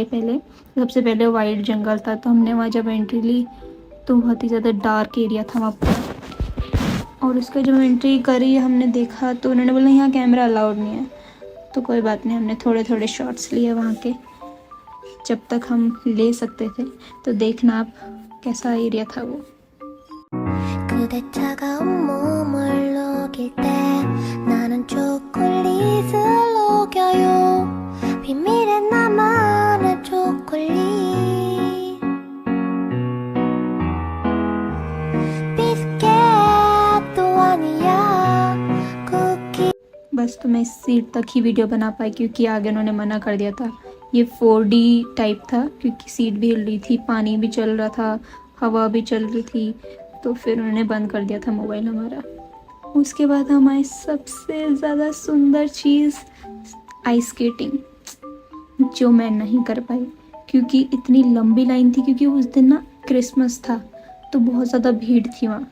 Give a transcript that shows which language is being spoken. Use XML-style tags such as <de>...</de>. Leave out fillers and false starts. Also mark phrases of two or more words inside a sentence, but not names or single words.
<hi>पहले सबसे पहले वाइल्ड जंगल था, तो हमने वहाँ जब एंट्री ली तो बहुत ही ज़्यादा</hi> <en>dark area</en> <hi>था वहाँ पर। और उसका जब एंट्री करी हमने देखा तो उन्होंने बोला यहाँ</hi> <en>camera allowed</en> <hi>नहीं है। तो कोई बात नहीं, हमने थोड़े थोड़े शॉट्स लिए वहाँ के जब तक हम ले सकते थे। तो देखना आप कैसा एरिया था वो।</hi> <ko>그대 차가운 몸을 녹일 때 나는 초콜릿을 녹여요 비밀의 나만의 초콜릿 비스켓도 아니야 쿠키।</ko> <hi>बस तो मैं इस सीट तक ही वीडियो बना पाई क्योंकि आगे उन्होंने मना कर दिया था। ये 4D टाइप था क्योंकि सीट भी हिल रही थी, पानी भी चल रहा था, हवा भी चल रही थी, तो फिर उन्होंने बंद कर दिया था मोबाइल हमारा। उसके बाद हमारी सबसे ज़्यादा सुंदर चीज़</hi> <en>ice skating,</en> <hi>जो मैं नहीं कर पाई क्योंकि इतनी लंबी लाइन थी, क्योंकि उस दिन ना क्रिसमस था तो बहुत ज़्यादा भीड़ थी वहाँ।</hi>